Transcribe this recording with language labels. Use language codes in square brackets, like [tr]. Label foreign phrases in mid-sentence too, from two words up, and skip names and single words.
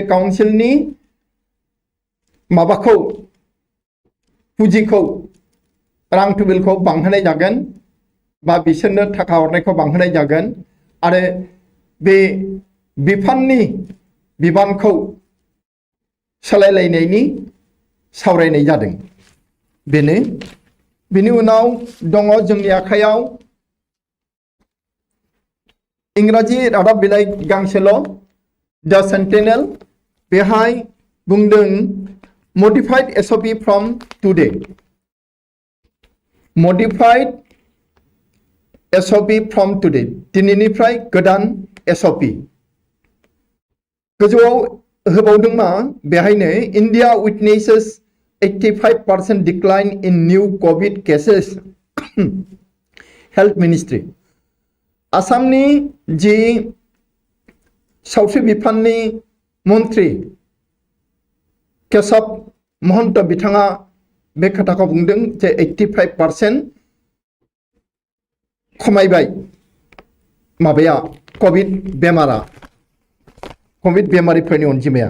[brx] काउन्सिलनि माबाखौ पुঁजिखौ रां थुबिलखौ बांहोनाय जागोन बा बिसोरनो थाखा हरनायखौ बांहोनाय जागोन आरो बे बिफाननि बिबानखौ सोलायलायनायनि सावरायनाय जादों बेनो बिनि उनाव दङ जोंनि आखायाव इंराजी रादाब बिलाइ गांसेल' द सेन्टिनेल बेहाय बुंदों [en] modified SOP from today. Modified SOP from today. [brx] दिनैनिफ्राय गोदान SOP. गोजौआव होबावदों मा बेहायनो [en] India witnesses 85% decline in new COVID cases. Health Ministry. [brx] आसामनि जि सावस्रि बिफाननि मन्थ्रि केशव महन्त बिथाङा बे खोथाखौ बुंदों जे 85% खमायबाय माबाया कोविड बेमारिफोरनि अनजिमाया।